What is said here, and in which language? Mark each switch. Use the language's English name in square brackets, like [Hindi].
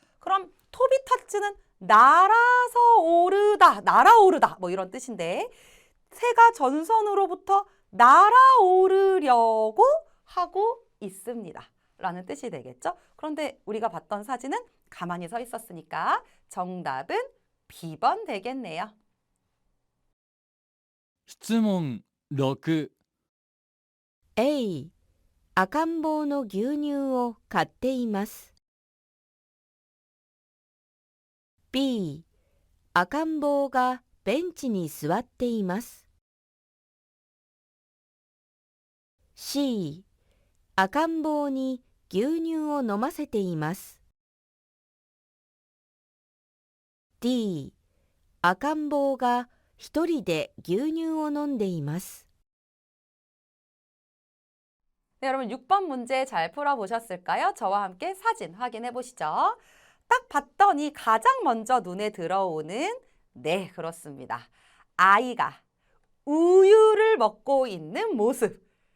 [Korean] 그럼 토비타츠는 날아서 오르다, 날아오르다 뭐 이런 뜻인데 새가 전선으로부터 날아오르려고 하고 있습니다. 라는 뜻이 되겠죠? 그런데 우리가 봤던 사진은 가만히 서 있었으니까 정답은 B번 되겠네요. [Japanese] 質問6 A、赤ん坊の牛乳を買っています。 B、赤ん坊がベンチに座っています。 C、赤ん坊に牛乳を飲ませています。 D、赤ん坊が一人で牛乳を飲んでいます。 [Korean] 네, 여러분 6번 문제 잘 풀어보셨을까요? 저와 함께 사진 확인해 보시죠. 딱 봤더니 가장 먼저 눈에 들어오는 네, 그렇습니다. 아이가 우유를 먹고 있는 모습.